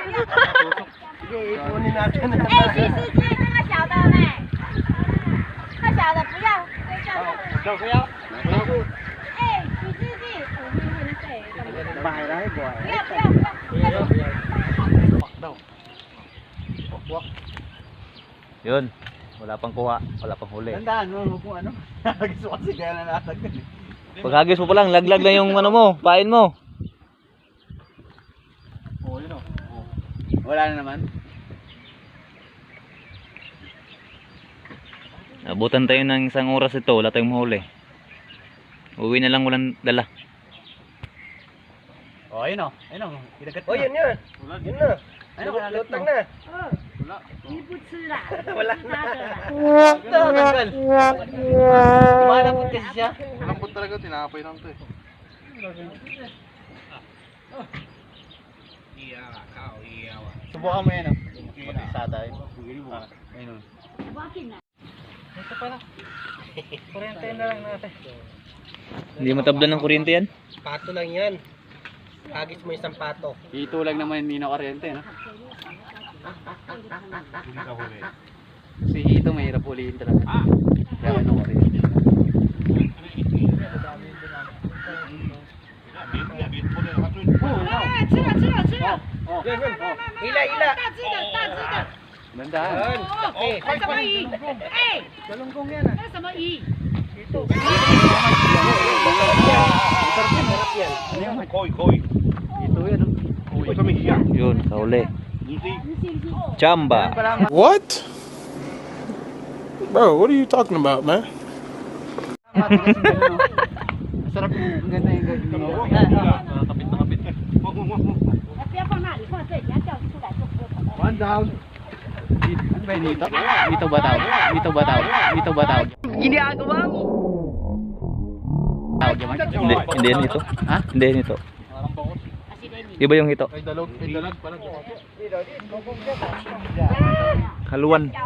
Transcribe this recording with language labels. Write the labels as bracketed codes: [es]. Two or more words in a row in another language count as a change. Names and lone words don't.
[zh] 哎，许司机，那个小的呢？那小的不要，不要。哎，许司机，不要不要不要。 [tl] Yun, wala pang kuha, wala pang huli. Tandaan mo kung ano. Gusto kasi kaya nalatag ka. Paghagis mo pa lang, laglag lang yung ano mo, pain mo. Oh, yun oh. Wala na naman. Abutan tayo ng isang oras ito, wala tayong mahuli. Uwi na lang walang dala. Oh, ayun oh. Ayun oh. Kinagat Oh, yun yun. Yun na. Ayun, Lutang na. [zh] 你不吃啦？ [tl] Wala [zh] 拉着啦。 [tl] Tanggal. Malambot kasi siya. Malambot talaga, tinapay lang to eh. Subukan mo yan oh. Mag-isa tayo. Ayun oh. Ito pala. Kuryente na lang natin. Hindi matablan ng kuryente yan. Pato lang yan. Agis mo isang pato. Ito lang naman hindi na kuryente, no? Kasi ito mahirap huliin talaga. Kaya ano kuryente. [zh] 哎，吃了吃了吃了。 [tl] Yun, yun. Ila, ila. [zh] 大只的大只的。 [tl] Bandaan. Yun. Okay. [zh] 那什么鱼？哎， [tl] Galunggong yan ah. [zh] 那什么鱼？ [tl] Ito. Koi. Ito yan oh. Koi kami hiya. Yun, kahuli. Chamba. [en] What? Bro, what are you talking about, man? [tl] Masarap. Ang ganda yung ginawa. Kapit na kapit. [zh] 哎，别放那里，放这里，人掉出来就不会跑到。 [en] One down. [tl] Ano ba yun dito? Dito ba tawag? Dito ba tawag? Dito ba tawag? Ginagawa mo! Tawag yung Mark? Hindi yan ito. Ha? Hindi yan ito. Iba yung ito. Dalag pala. Haluan.